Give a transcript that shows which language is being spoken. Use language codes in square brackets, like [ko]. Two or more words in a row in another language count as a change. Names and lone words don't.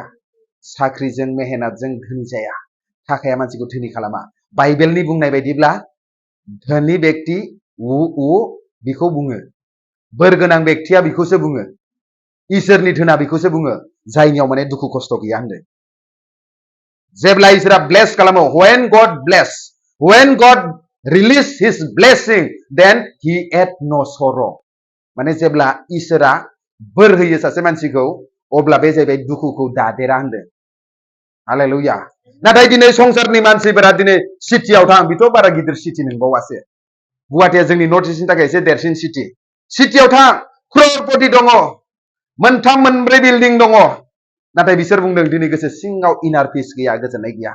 [brx] साख्रिजों मेहनतजों धोनि जाया। थाखाया मानसिखौ धोनि खालामा। बाइबेलनि बुंनाय बायदिब्ला धोनि बेक्ति बिखौ बुङो, बोर गोनां बेक्तिया बिखौसो बुङो, इसोरनि धोना बिखौसो बुङो, जायनियाव माने दुखु खस्थ' गैया होनदों। जेब्ला इसोरा ब्लेस खालामो, [en] when God release his blessing, then he had no sorrow. [brx] माने जेब्ला इसोरा बोर होयो सासे मानसिखौ, अब्ला बे जाहैबाय दुखुखौ दादेरा होनदों। हालेलुया। नाथाय दिनै संसारनि मानसिफोरा दिनै सिटियाव थां, बेथ' बारा गिदिर सिटि नंबावासो। गुवाहाटिया जोंनि नर्थ इस्टनि थाखाय एसे देरसिन सिटि। सिटियाव थां, क्ररपति दङ, मोनथाम मोनब्रै बिल्डिं दङ, नाथाय बिसोर बुंदों दिनै गोसो सिङाव इनार पिस गैया, गोजोननाय गैया।